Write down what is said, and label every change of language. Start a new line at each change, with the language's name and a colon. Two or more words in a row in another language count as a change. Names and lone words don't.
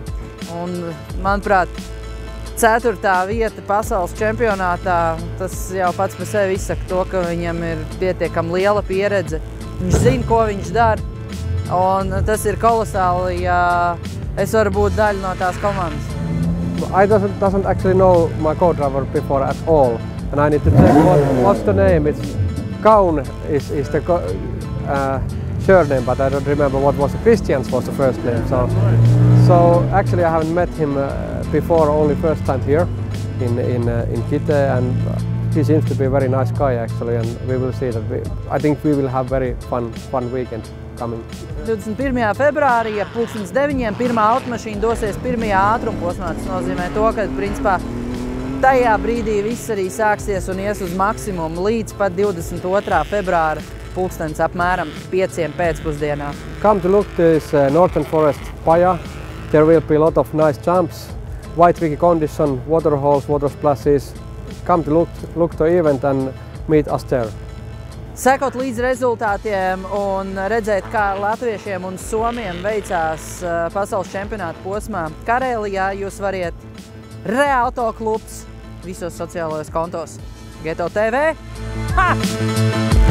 Latvian: Un, manuprāt, 4. vieta pasaules čempionātā, tas jau pats par sevi izsaka to, ka viņam ir pietiekami liela pieredze. Viņš zina, ko viņš dara, un tas ir kolosāli, ja es varu būt daļa no tās komandas.
English: I doesn't actually know my co-driver before at all, and I need to check what's the name. It's Kaun is the surname, but I don't remember what was Christians was the first name. So actually I haven't met him before, only first time here in Kite, and he seems to be a very nice guy actually, and we will see that. I think we will have very fun weekend coming.
Latvian: 21. februārī ar 2009. pirmā automašīna dosies pirmajā ātrumposmā. Tas nozīmē to, ka principā tajā brīdī viss arī sāksies un ies uz maksimumu līdz pat 22. februāra pulkstens apmēram 5 pēcpusdienā.
English: Come to look this Northern Forest Paja. There will be a lot of nice jumps, white wiki condition, water holes, water splashes. Come to look the event and meet us there.
Latvian: Sekot līdz rezultātiem un redzēt, kā latviešiem un somiem veicās pasaules čempionāta posmā Karēlijā, jūs variet Re-Auto klubs visos sociālajos kontos. Geto TV! Ha!